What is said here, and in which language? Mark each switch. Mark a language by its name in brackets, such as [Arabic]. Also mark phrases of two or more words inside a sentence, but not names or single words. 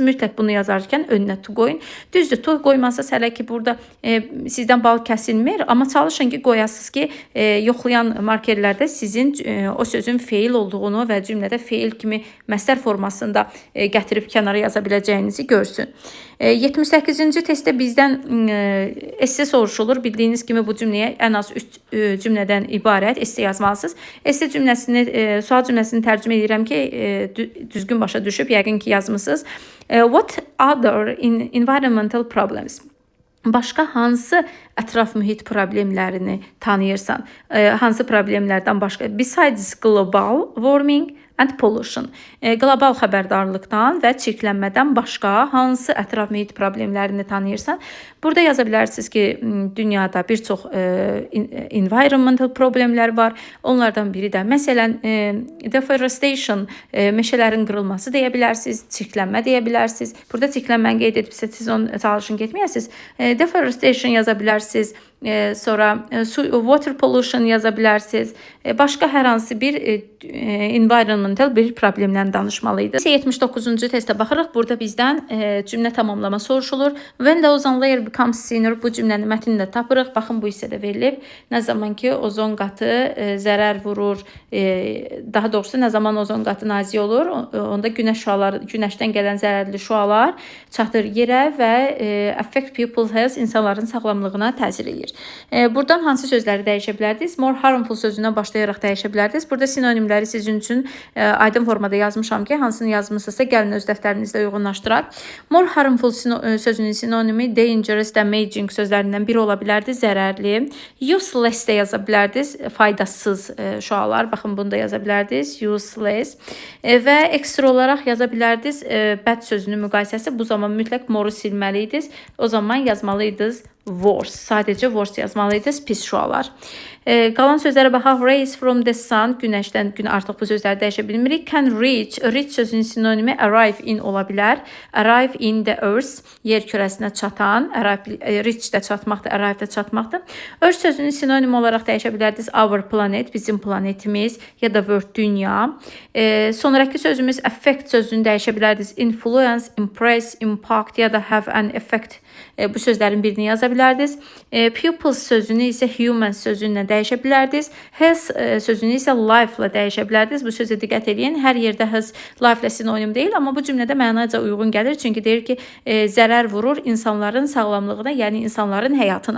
[Azerbaijani] Mütləq bunu yazarkən önünə to qoyun. Düzdür, to qoymasınız hələ ki burada sizdən bal kəsilmir, amma çalışın ki qoyasınız ki, yoxlayan markerlərdə sizin o sözün feil olduğunu və cümlədə feil kimi məsdər formasında gətirib kənara yaza biləcəyinizi görsün. 78-ci testdə bizdən esse soruşulur. Bildiyiniz kimi bu cümləyə ən az 3 cümlədən ibarət esse yazmalısınız. Esse cümləsini, sual cümləsini tərcümə edirəm ki, düzgün başa düşüb, yəqin ki yazmısınız. [English] What other environmental problems? [Azerbaijani] Başqa hansı ətraf mühit problemlərini tanıyırsan? Hansı problemlərdən başqa? [English] Besides global warming and pollution. [Azerbaijani] Qlobal xəbərdarlıqdan və çirklənmədən başqa hansı ətraf mühit problemlərini tanıyırsan? Burada yaza bilərsiniz ki, dünyada bir çox environmental problemlər var. Onlardan biri də məsələn deforestation, meşələrin qırılması deyə bilərsiniz, çirklənmə deyə bilərsiniz. Burada çirklənməni qeyd edibsə, siz onu çalışın getməyəsiniz. Deforestation yaza bilərsiniz. Sonra [English] water pollution [Azerbaijani] yaza bilərsiniz. Başqa hər hansı bir environmental bir problemdən danışmalıydı. 79-cu testə baxırıq. Burada bizdən cümlə tamamlama soruşulur. [English] When the ozone layer becomes thinner, [Azerbaijani] bu cümlənin mətnini də tapırıq. Baxın, bu hissədə verilib. Nə zaman ki ozon qatı zərər vurur, daha doğrusu nə zaman ozon qatı nazik olur, onda günəşdən gələn zərərli şüalar çatır yerə və [English] affect people's health, [Azerbaijani] insanların sağlamlığına təsir edir. Buradan hansı sözləri dəyişə bilərdiniz? [English] More harmful [Azerbaijani] sözündən başlayaraq dəyişə bilərdiniz. Burada sinonimləri sizin üçün aydın formada yazmışam ki, hansını yazmısınızsa gəlin öz dəftərinizdə uyğunlaşdıraq. [English] More harmful [Azerbaijani] sözünün sinonimi dangerous, damaging sözlərindən biri ola bilərdi, zərərli. Useless də yaza bilərdiniz, faydasız şüalar. Baxın, bunu da yaza bilərdiniz, useless. Və ekstra olaraq yaza bilərdiniz bad sözünün müqayisəsi. Bu zaman mütləq moru silməliydiniz. O zaman yazmalıydınız worse. Sadəcə worse yazmalıydınız, pis şüalar. Qalan sözlərə baxaq. [English] Rays from the sun, [Azerbaijani] günəşdən gün, artıq bu sözləri dəyişə bilmirik. Can reach, reach sözünün sinonimi [English] arrive in [Azerbaijani] ola bilər. [English] Arrive in the earth, [Azerbaijani] yer kürəsinə çatan. Reach də çatmaqdır, arrive də çatmaqdır. Earth sözünün sinonimi olaraq dəyişə bilərdiniz. [English] Our planet, [Azerbaijani] bizim planetimiz, ya da world, dünya. Sonraki sözümüz affect sözünü dəyişə bilərdiniz. [English] Influence, impress, impact, ya da have an effect. [Azerbaijani] Bu sözlərin birini yaza bilərdiniz. Pupils sözünü isə human sözünlə dəyişə bilərdiniz. Has sözünü isə life ilə dəyişə bilərdiniz. Bu sözə diqqət edin. Hər yerdə [English] has life [Azerbaijani] ilə sinonim deyil, amma bu cümlədə mənaca uyğun gəlir. Çünki deyir ki, zərər vurur insanların sağlamlığına, yəni insanların həyatına.